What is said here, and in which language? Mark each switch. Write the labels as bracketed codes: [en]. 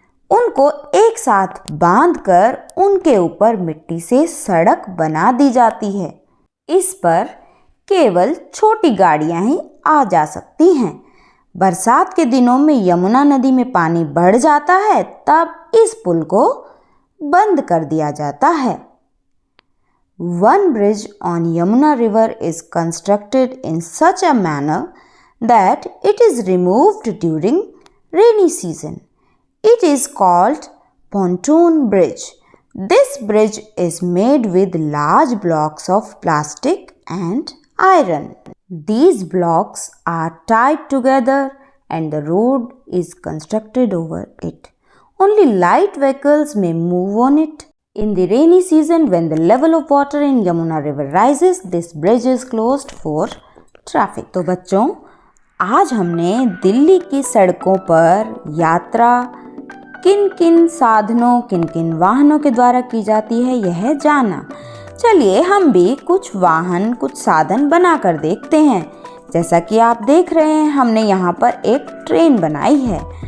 [hi] उनको एक साथ बांधकर उनके ऊपर मिट्टी से सड़क बना दी जाती है। इस पर केवल छोटी गाड़ियां ही आ जा सकती हैं। बरसात के दिनों में यमुना नदी में पानी बढ़ जाता है, तब इस पुल को बंद कर दिया जाता है। [en] One bridge on Yamuna River is constructed in such a manner that it is removed during rainy season. It is called pontoon bridge. This bridge is made with large blocks of plastic and iron. These blocks are tied together and the road is constructed over it. Only light vehicles may move on it. In the rainy season, when the level of water in Yamuna River rises, this bridge is closed for traffic. [hi] तो बच्चों, आज हमने दिल्ली की सड़कों पर यात्रा किन किन साधनों, किन किन वाहनों के द्वारा की जाती है यह जाना। चलिए हम भी कुछ वाहन, कुछ साधन बना कर देखते हैं। जैसा कि आप देख रहे हैं, हमने यहाँ पर एक ट्रेन बनाई है।